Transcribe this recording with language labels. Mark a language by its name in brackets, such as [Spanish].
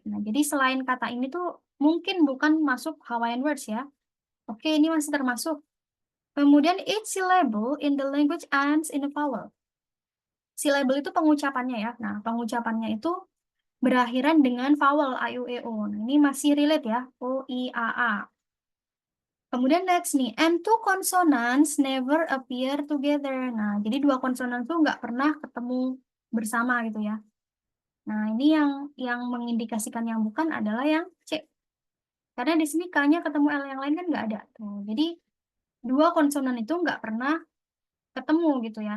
[Indonesian] Nah, jadi selain kata ini tuh mungkin bukan masuk Hawaiian words ya. [English] Oke, ini masih termasuk. [Indonesian] Kemudian [English] each syllable in the language ends in a vowel. [Indonesian] Syllable itu pengucapannya ya. Nah, pengucapannya itu berakhiran dengan vowel A, I, U, E, O. Nah, ini masih relate ya. O, I, A, A. Kemudian [English] next [Indonesian] nih, [English] and two consonants never appear together. [Indonesian] Nah, jadi dua konsonan tuh nggak pernah ketemu bersama gitu ya. Nah, ini yang mengindikasikan yang bukan adalah yang C. Karena di sini K-nya ketemu L yang lain kan nggak ada. Tuh. Jadi dua konsonan itu nggak pernah ketemu gitu ya.